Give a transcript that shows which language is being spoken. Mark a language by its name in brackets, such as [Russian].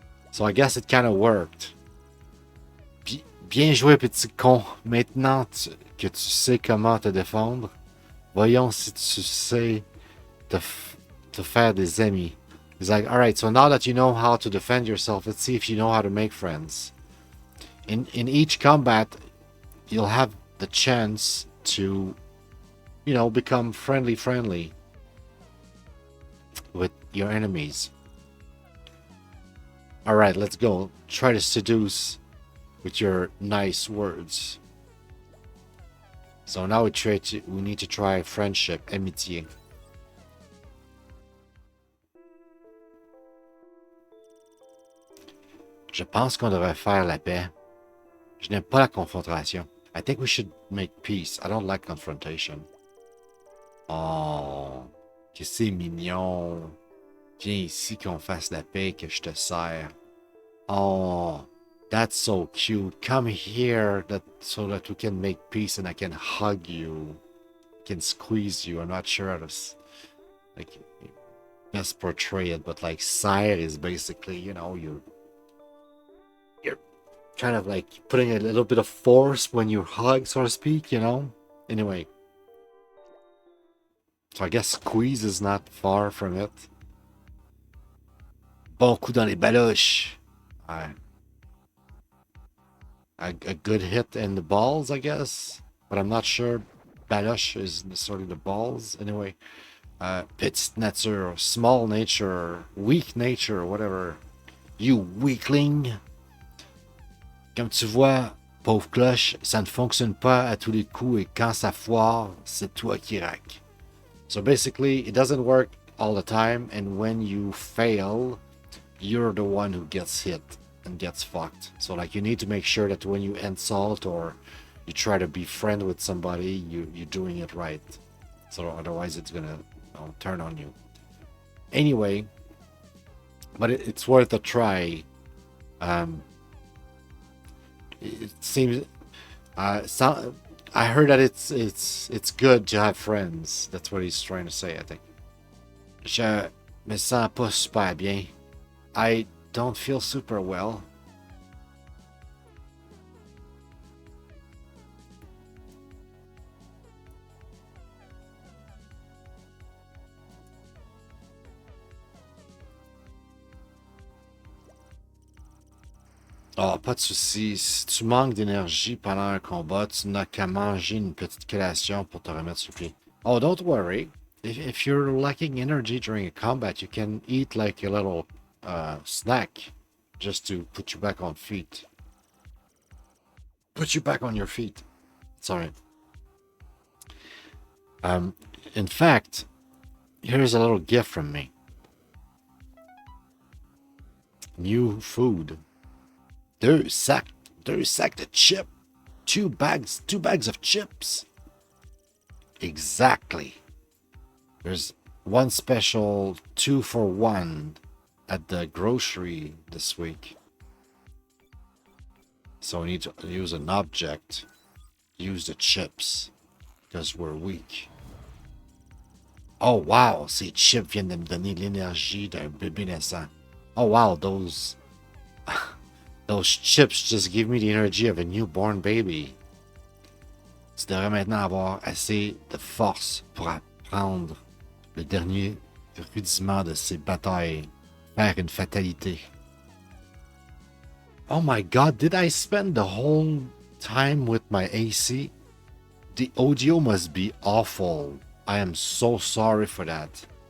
[English] So I guess it kind of worked. [French] Bien joué, petit con. Maintenant que tu sais comment te défendre, voyons si tu sais te faire des amis. [English] He's like, alright, so now that you know how to defend yourself, let's see if you know how to make friends. In each combat, you'll have the chance to, you know, become friendly with your enemies. Alright, let's go. Try to seduce with your nice words. So now we need to try friendship, amitié. [French] Je pense qu'on devrait faire la paix. Je n'aime pas la confrontation. [English] I think we should make peace. I don't like confrontation. [French] Oh, que c'est mignon. Viens ici qu'on fasse la paix, que je te sers. [English] Oh, that's so cute. Come here so that we can make peace and I can hug you. Can squeeze you. I'm not sure how to like best portray it, but like sire is basically, you know, you're kind of like putting a little bit of force when you hug, so to speak, you know? Anyway. So I guess squeeze is not far from it. [French] Bon coup dans les baloches. [English] A good hit in the balls, I guess. But I'm not sure baloche is necessarily the balls. Anyway. [French] Petite nature, [English] small nature, weak nature, whatever. You weakling. [French] Comme tu vois, pauvre cloche, ça ne fonctionne pas à tous les coups et quand ça foire, c'est toi qui raque. [English] So basically, it doesn't work all the time and when you fail, you're the one who gets hit and gets fucked. So like you need to make sure that when you insult or you try to be friend with somebody, you're doing it right. So otherwise it's gonna turn on you. Anyway, but it's worth a try. It seems I heard that it's good to have friends. That's what he's trying to say, I think. [French] Je me sens pas super bien. [English] I don't feel super well. [French] Oh, pas de souci. Si tu manques d'énergie pendant un combat, tu n'as qu'à manger une petite collation pour te remettre sur pied. [English] Oh, don't worry. If you're lacking energy during a combat, you can eat like a little snack just to put you back on feet. Put you back on your feet. Sorry. In fact, here's a little gift from me. New food. [French] Deux sacs de chips. [English] Two bags of chips. Exactly. There's one special 2 for 1 at the grocery this week. So we need to use an object. Use the chips. Because we're weak. [French] Oh wow, ces chips viennent de me donner l'énergie d'un bébé naissant. [English] Oh wow, those chips just give me the energy of a newborn baby. [French] Tu devrais maintenant avoir assez de force pour apprendre le dernier rudiment de ces batailles. Faire une fatalité. [English] Oh my god, did I spend the whole time with my AC? The audio must be awful. I am so sorry for that.